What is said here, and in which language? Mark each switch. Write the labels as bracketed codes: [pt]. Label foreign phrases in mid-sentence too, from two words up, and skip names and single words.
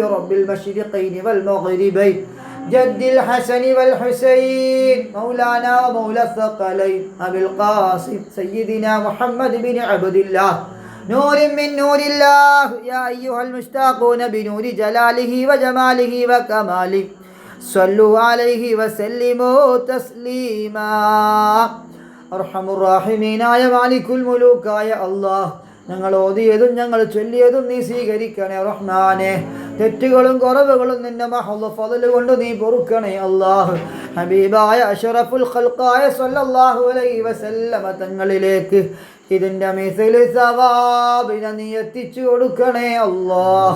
[ar] رب المشرقين والمغربين جد الحسن والحسين مولانا ومولى الثقلين أبي القاسم سيدنا محمد بن عبد الله نور من نور الله يا أيها المشتاقون بنور جلاله وجماله وكماله صلوا عليه وسلموا تسليما أرحم الراحمين يا مالك الملوك يا الله [ml] ഞങ്ങൾ ഓതിയതും ഞങ്ങൾ ചൊല്ലിയതും നീ സ്വീകരിക്കണേ റഹ്മാനെ. തെറ്റുകളും കുറവുകളും നിന്റെ മഹദ് ഫള് കൊണ്ട് നീ പൊറുക്കണേ അല്ലാഹ്. ഹബീബായ അഷ്റഫുൽ ഖൽഖായ [ar] صلى الله عليه وسلم [ml] തങ്ങളിലേക്ക് ഇതിൻ്റെ മിസ്ലി സവാബിനെ നീ എത്തിച്ചു കൊടുക്കണേ അല്ലാഹ്.